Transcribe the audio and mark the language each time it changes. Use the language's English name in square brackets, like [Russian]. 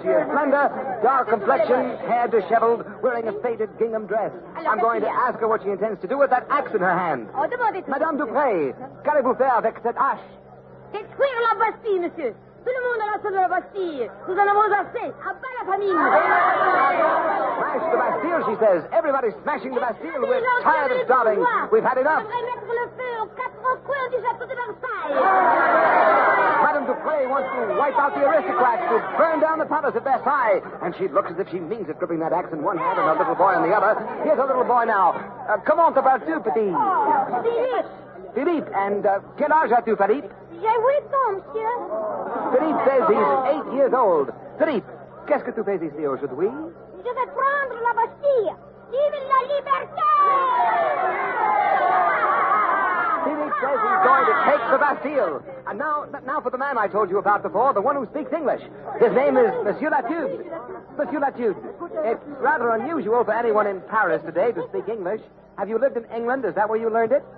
[English] She is slender, dark complexion, hair disheveled, wearing a faded gingham dress. I'm going to ask her what she intends to do with that axe in her hand. [French] Oh, demandez-vous. Madame Dupré, qu'allez-vous faire avec cette hache? Détruire la Bastille, monsieur. Tout le monde a la de la Bastille. Nous en avons assez. À bas la famine. [English] Smash the Bastille, she says. Everybody's smashing the Bastille. We're tired of starving. We've had enough. [French] Mettre le feu aux quatre coins du château de Versailles. [English] Madame Dupré wants to wipe out the aristocrats, to burn down the palace at Versailles. And she looks as if she means it, gripping that axe in one hand and a little boy in the other. Here's a little boy now. [French] Comment t'appelles-tu, petit? Philippe. Philippe. And quel âge as-tu, Philippe? J'ai 8 ans, monsieur. [English] Philippe says he's 8 years old. [French] Philippe, qu'est-ce que tu fais ici aujourd'hui? Je vais prendre la Bastille. Vive la liberté! [English] Philippe says he's going to take the Bastille. And now for the man I told you about before, the one who speaks English. His name is Monsieur Latude. Monsieur Latude, it's rather unusual for anyone in Paris today to speak English. Have you lived in England? Is that where you learned it?